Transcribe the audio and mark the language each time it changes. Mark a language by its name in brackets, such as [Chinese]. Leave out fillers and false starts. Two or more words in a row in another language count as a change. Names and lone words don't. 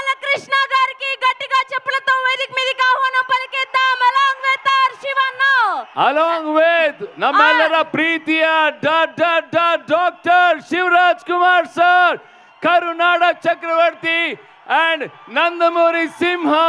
[Telugu] కృష్ణ గారికి గట్టిగా చెప్పులతో వేదిక మీదకి ఆహ్వానం పలికిద్దాం. [English] along with our శివన్న, along with [Kannada] ನಮ್ಮೆಲ್ಲರ ಪ್ರೀತಿಯ ಡಾಕ್ಟರ್ ಶಿವರಾಜ್ ಕುಮಾರ್ ಸರ್, ಕರುನಾಡ ಚಕ್ರವರ್ತಿ and Nandamuri Simham.